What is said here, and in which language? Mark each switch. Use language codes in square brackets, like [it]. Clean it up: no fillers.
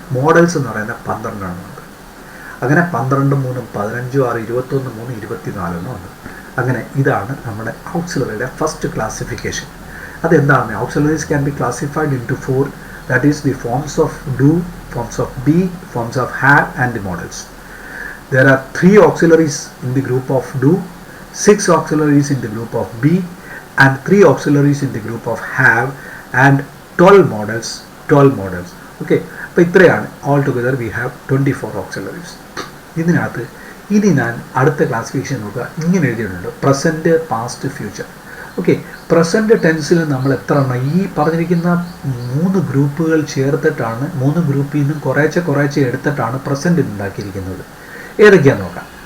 [ml] Models എന്ന് പറയുന്നത് 12 എണ്ണം ഉണ്ട്. അങ്ങനെ 12, 3, 15, 6, 21, 3, 24 എണ്ണം ഉണ്ട്. അങ്ങനെ ഇതാണ് നമ്മുടെ ഓക്സിലറിയുടെ ഫസ്റ്റ് ക്ലാസിഫിക്കേഷൻ. അതെന്താണ്? [en] Auxiliaries can be classified into 4, that is the forms of do, forms of be, forms of have and the models. There are 3 auxiliaries in the group of do, 6 auxiliaries in the group of be, and 3 auxiliaries in the group of have, and 12 models. Okay, [ml] അപ്പോൾ ഇത്രയാണ്. [en] All together we have 24 auxiliaries. [ml] ഇതിനകത്ത് ഇനി ഞാൻ അടുത്ത classification നോക്കുക. ഇങ്ങനെ എഴുതിയിട്ടുണ്ട് present, past, future. Okay, present ടെൻസിൽ നമ്മൾ എത്ര എണ്ണം ഈ പറഞ്ഞിരിക്കുന്ന 3 ഗ്രൂപ്പുകൾ ചേർത്തിട്ടാണ്, 3 ഗ്രൂപ്പിൽ നിന്നും കുറേശ്ശെ എടുത്തിട്ടാണ് പ്രസൻറ്റ് ഉണ്ടാക്കിയിരിക്കുന്നത്. ഏതൊക്കെയാണെന്ന് നോക്കാം.